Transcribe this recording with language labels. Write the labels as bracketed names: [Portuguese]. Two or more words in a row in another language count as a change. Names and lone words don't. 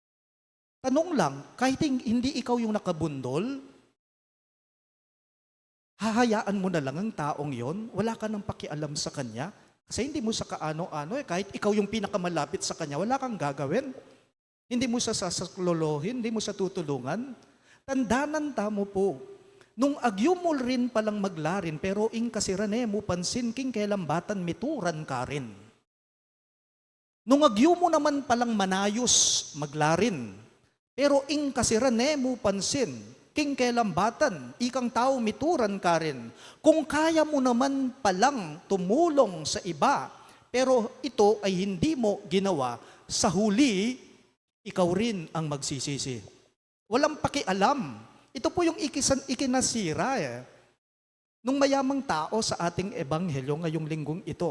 [Filipino] Tanong lang, kahit hindi ikaw yung nakabundol, hahayaan mo na lang ang taong yon, wala ka nang pakialam sa kanya, kasi hindi mo sa kaano-ano kahit ikaw yung pinakamalapit sa kanya, wala kang gagawin. Hindi mo sa sasaklolohin, hindi mo sa tutulungan. [Pampanga] Tandanan mo po, nung agyo mo rin palang maglarin, pero ing kasirane mo pansin king kelambatan mituran ka rin. Nung agyo mo naman palang manayos maglarin, pero ing kasirane mo pansin, king kelambatan, ikang tao mituran ka rin. [Filipino] Kung kaya mo naman palang tumulong sa iba, pero ito ay hindi mo ginawa, sa huli, ikaw rin ang magsisisi. Walang pakialam. Ito po yung ikinasira nung mayamang tao sa ating ebanghelyo ngayong linggong ito.